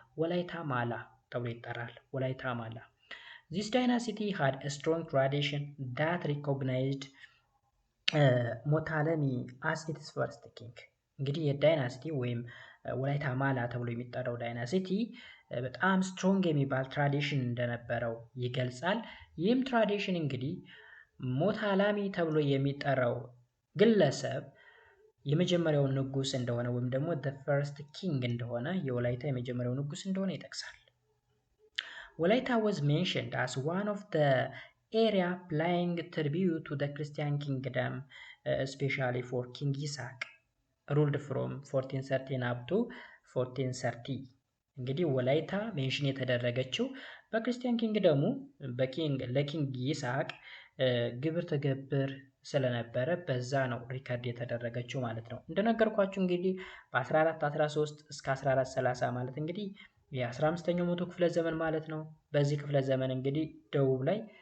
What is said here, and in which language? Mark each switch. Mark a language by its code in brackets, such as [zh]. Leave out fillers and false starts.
[am] ወላይታ ማላ ተብሎ ይጠራል። ወላይታ ማላ። [en] This dynasty had a strong tradition that recognized ሞታለሚ as its first king። [am] እንግዲህ የዳይናስቲ ወይም ወላይታ ማላ ተብሎ የሚጠራው ዳይናስቲ በጣም ስትሮንግ የሚባል ትራዲሽን እንደነበረው ይገልጻል። ይህም ትራዲሽን እንግዲህ ሞታላሚ ተብሎ የሚጠራው ግለሰብ የመጀመሪያው ንጉስ እንደሆነ ወይም ደግሞ [en] the first king [am] እንደሆነ የወላይታ የመጀመሪያው ንጉስ እንደሆነ ይጠቅሳል። ወላይታ [en] was mentioned as one of the area paying tribute to the Christian kingdom, especially for King Isaac, ruled from 1413 up to 1430. [am] እንግዲህ ወላይታ ሜንሽን የተደረገችው በክርስቲያን ኪንግደሙ ለኪንግ ይስሐቅ ግብር ተገብር ስለነበረ በዛ ነው ሪከርድ የተደረገችው ማለት ነው። እንደነገርኳችሁ እንግዲህ በ1413 እስከ 1430 ማለት እንግዲህ የ15ኛው መቶ ክፍለ ዘመን ማለት ነው። በዚህ ክፍለ ዘመን እንግዲህ ደቡብ ላይ